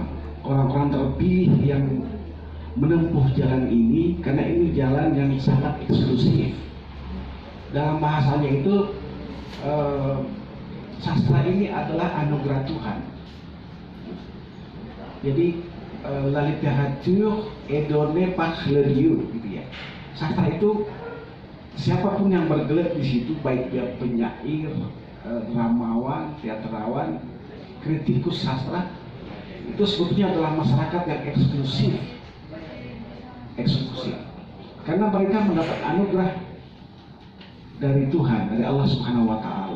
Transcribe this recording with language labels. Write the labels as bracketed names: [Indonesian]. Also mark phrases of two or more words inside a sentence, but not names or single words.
[Indonesian] Orang-orang terpilih yang menempuh jalan ini, karena ini jalan yang sangat eksklusif. Dalam bahasanya itu, sastra ini adalah anugerah Tuhan. [French] Jadi la littérature est donnée par le Dieu, [Indonesian] gitu ya. Sastra itu siapapun yang bergelut di situ, baik dia penyair, dramawan, teatrawan, kritikus sastra, itu sebetulnya adalah masyarakat yang eksklusif, karena mereka mendapat anugerah dari Tuhan, dari Allah [Arabic] سبحانه وتعالى.